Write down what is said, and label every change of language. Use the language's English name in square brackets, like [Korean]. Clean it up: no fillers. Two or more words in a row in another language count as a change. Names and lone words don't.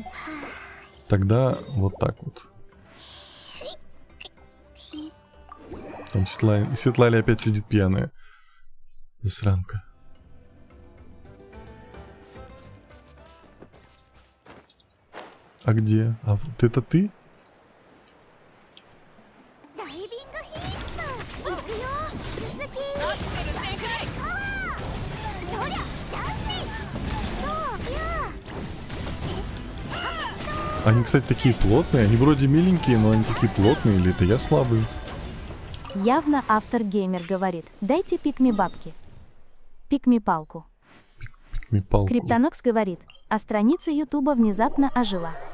[Russian] Тогда вот так вот. Там Светлана опять сидит пьяная. Засранка. А где? А вот это ты? [Japanese] ダイビングヒット行くよ続きそりゃジャスティスそういや [Russian] Они, кстати, такие плотные. Они вроде миленькие, но они такие плотные. Или это я слабый? Явно автор геймер говорит, дайте пикми бабки. Пикми палку. Пикми палку. Криптонокс говорит, а страница Ютуба внезапно ожила.